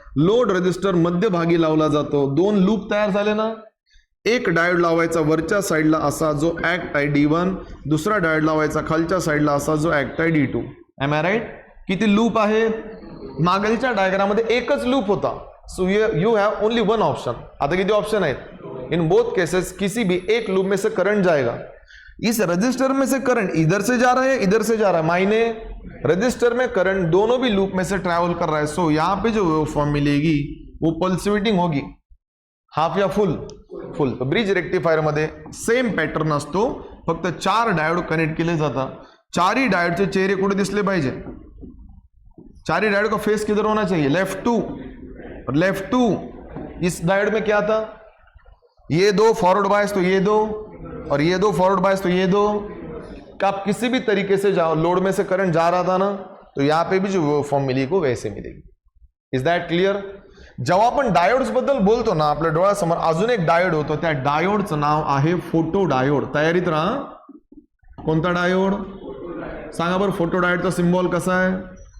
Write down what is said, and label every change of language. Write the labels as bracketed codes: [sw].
[mr] Load resistor मध्यभागी लावला जातो. 2 लूप तयार झाले ना. एक डायोड लावायचा वरच्या साईडला असा जो ऍक्ट आहे D1, दुसरा डायोड लावायचा खालच्या साईडला असा जो ऍक्ट आहे D2. [en] Am I right? [mr] किती लूप आहेत? मागलच्या डायग्राम मध्ये एकच लूप होता. [en] So you have only one option. [mr] आता किती ऑप्शन आहेत? [hi] इन बोथ केसेस किसी भी एक लूप में से करंट जाएगा. इस रजिस्टर में से करंट इधर से जा रहा है, इधर से जा रहा है, मायने रजिस्टर में करंट दोनों भी लूप में से ट्रैवल कर रहा है. सो यहाँ पे जो वेवफॉर्म मिलेगी वो पल्सेटिंग होगी, हाफ या फुल? फुल. [mr] तो ब्रिज रेक्टिफायर मध्ये सेम पॅटर्न असतो, फक्त 4 डायोड कनेक्ट केले जातात. चारही डायोडचे चेहरे कुठे दिसले पाहिजे? [hi] चार डायोड का फेस किधर होना चाहिए? लेफ्ट टू और लेफ्ट टू. इस डायोड में क्या था? ये 2 फॉरवर्ड बायस तो ये 2 और ये 2 फॉरवर्ड बायस तो ये 2. का आप किसी भी तरीके से जाओ, लोड में से करंट जा रहा था ना, तो यहां पे भी जो वेवफॉर्म मिली को वैसे मिलेगी. [en] Is that clear? [mr] जेव्हा आपण डायोड्स बद्दल बोलतो ना, आपल्या डोळ्यासमोर अजून एक डायोड होतो. त्या डायोडचं नाव आहे फोटो डायोड. तयारीत राहा. कोणता डायोड? सांगा बरं. फोटो डायोडचा सिम्बॉल कसा आहे?